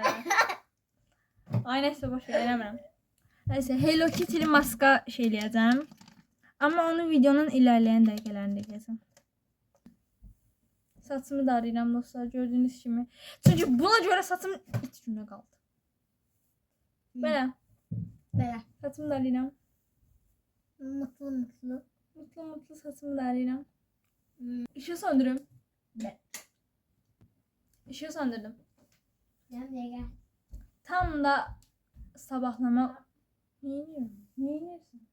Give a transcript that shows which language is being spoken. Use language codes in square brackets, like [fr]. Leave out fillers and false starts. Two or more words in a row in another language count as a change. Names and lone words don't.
[az] Ay, nəysə, boş ver, eləmirəm. Nəysə, Hello Kitty'li maska şey eləyəcəm. Amma onu videonun ilərləyən dəqiqələrində eləyəcəm. Saçımı darayıram dostlar, gördüyünüz kimi. Çünki buna görə saçım 2 gündə qaldı. Belə. Belə. Saçımı darayıram. [tr] Mutlu mutlu. Mutlu mutlu [az] saçımı darayıram. İşığı söndürüm. [tr] Ne? [az] İşığı söndürdüm. [tr] Gel. Tam da sabahlama. Niye yiyorsun?